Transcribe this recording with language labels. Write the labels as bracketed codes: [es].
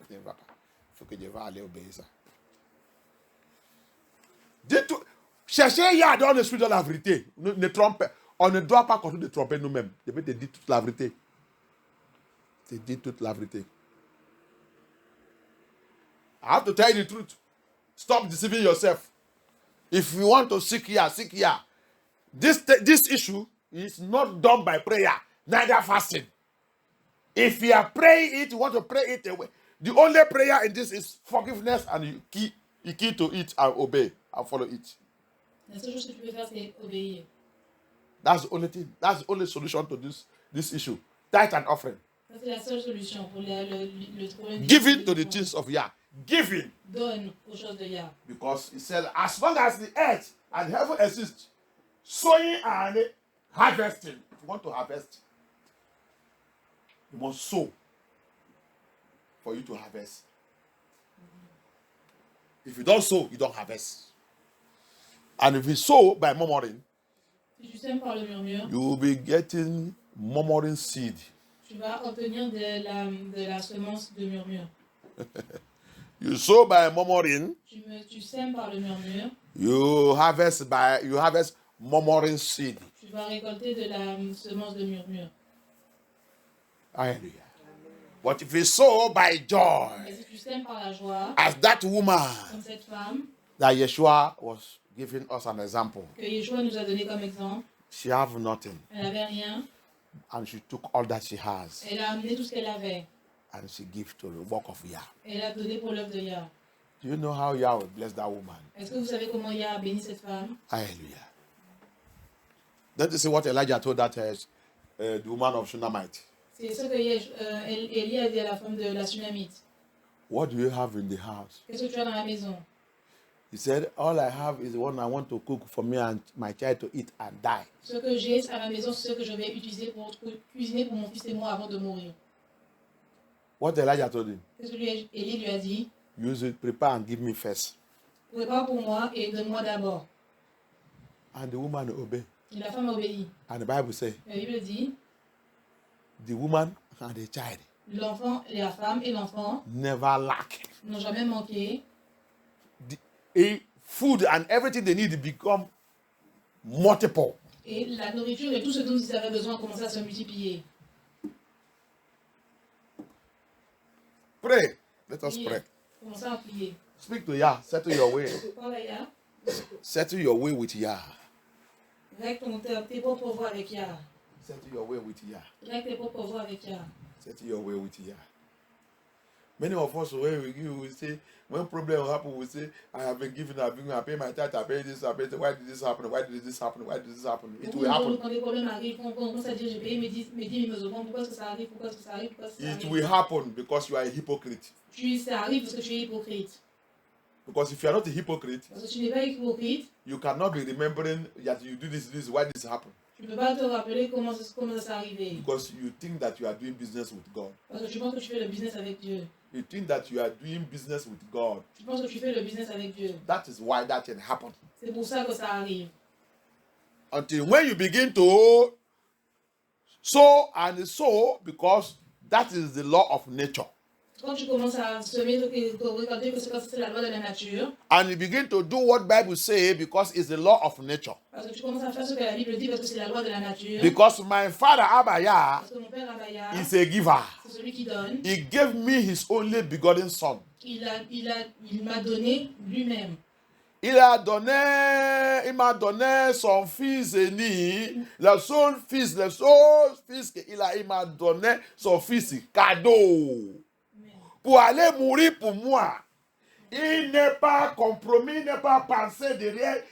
[fr] Il faut que je vais aller obéir ça. Dites tout. Cherchez Yah dans l'esprit de la vérité. Ne trompez. On ne doit pas continuer de tromper nous-mêmes. Je vais te dire toute la vérité. Je te dis toute la vérité. [en] I have to tell you the truth. Stop deceiving yourself. If you want to seek Yah, seek Yah. This issue is not done by prayer, neither fasting. If you are praying it, you want to pray it away. The only prayer in this is forgiveness, and you key to it and obey and follow it. [fr] La seule chose que tu peux faire, c'est obéir. [en] That's the only thing. That's the only solution to this issue. Tithe and offering. [fr] Ça, c'est la seule solution pour le problème. [en] Giving to the things of Yah. Giving. [fr] Donne aux choses de Yah. [en] Because he said, as long as the earth and heaven exist, sowing and harvesting. If you want to harvest, you must sow for you to harvest. If you don't sow, you don't harvest. And if you sow by murmuring, [fr] Si tu sèmes par le murmure, [en] you will be getting murmuring seed. [fr] tu vas obtenir de la semence de murmure. [en] You sow by murmuring, [fr] Tu sèmes par le murmure, [en] you harvest murmuring seed. [fr] tu vas récolter de la semence de murmure. [en] Hallelujah. But if you sow by joy, [fr] Et si tu sèmes par la joie, [en] as that woman [fr] comme cette femme [en] that Yeshua was giving us an example, [fr] que Yeshua nous a donné comme exemple, [en] she have nothing, [fr] elle n'avait rien, [en] and she took all that she has, [fr] elle a amené tout ce qu'elle avait. [en] and she gave to the work of Yah. [fr] Elle a donné pour l'œuvre de Yah. [en] Do you know how Yah will bless that woman? [fr] Est-ce que vous savez comment Yah a béni cette femme? [en] Hallelujah. Don't you see what Elijah told that the woman of Shunammite? [fr] C'est ce que Élie a dit à la femme de la Sunamite. [en] What do you have in the house? [fr] Qu'est-ce que tu as dans la maison? [en] He said, all I have is the one I want to cook for me and my child to eat and die. [fr] Ce que j'ai à la maison, c'est ce que je vais utiliser pour cuisiner pour mon fils et moi avant de mourir. [en] What Elijah told him? [fr] Qu'est-ce que Élie lui a dit? [en] Use it, prepare and give me first. [fr] Prépare pour moi et donne-moi d'abord. [en] And the woman obeyed. [fr] Et la femme obéit. [en] And the Bible says, [fr] La Bible dit, [en] the woman and the child [fr] l'enfant, la femme et l'enfant [en] never lack. [fr] n'ont jamais manqué. [en] Food and everything they need become multiple. [fr] Et la nourriture et tout ce dont ils avaient besoin a commencé à se multiplier. [en] Pray. Let us [fr] Priez. [en] pray. [fr] Commencez à prier. [en] Speak to Yah. Settle your way. [fr] Parle à Yah. [en] Settle your way with Yah. [fr] Règle tes propres voies avec Yah. [en] Settle your way with Yah. [fr] Règle tes propres voies avec Yah. [en] Settle your way with Yah. Many of us, when we give, we say, when problem happen, we say, I have been given, I pay my tithe, I pay this, I pay this. Why did this happen? Why did this happen? Why did this happen? It will happen. [fr] Quand les problèmes arrivent, on commence à dire, j'ai payé mes 10 mes offrandes, pourquoi est-ce que ça arrive? Pourquoi est-ce que ça arrive? Pourquoi est-ce que ça [en] It [fr] arrive? [en] will happen because you are a hypocrite. [fr] Ça arrive parce que tu es hypocrite. [en] Because if you are not a hypocrite, [fr] Parce que tu n'es pas hypocrite, [en] you cannot be remembering that you do this, why this happened. [fr] tu ne peux pas te rappeler comment ça s'est arrivé. [en] Because you think that you are doing business with God. [fr] Parce que tu penses que tu fais le business avec Dieu. [en] You think that you are doing business with God. [fr] Tu penses que tu fais le business avec Dieu. [en] That is why that can happen. [fr] C'est pour ça que ça arrive. [en] Until when you begin to sow and sow, because that is the law of nature. [fr] Quand tu commences à semer, regarder que c'est la loi de la nature. [en] And you begin to do what Bible say because it's the law of nature. [fr] Parce que tu commences à faire ce que la Bible dit parce que c'est la loi de la nature. [en] Because my father Abaya [fr] Parce que mon père Abaya, [en] is a giver. [fr] c'est celui qui donne. [en] He gave me his only begotten son. [fr] Il m'a donné lui-même. Il m'a donné son fils aîné, le seul fils il m'a donné son fils cadeau. Pour aller mourir pour moi. Il n'est pas compromis, il n'est pas pensé derrière.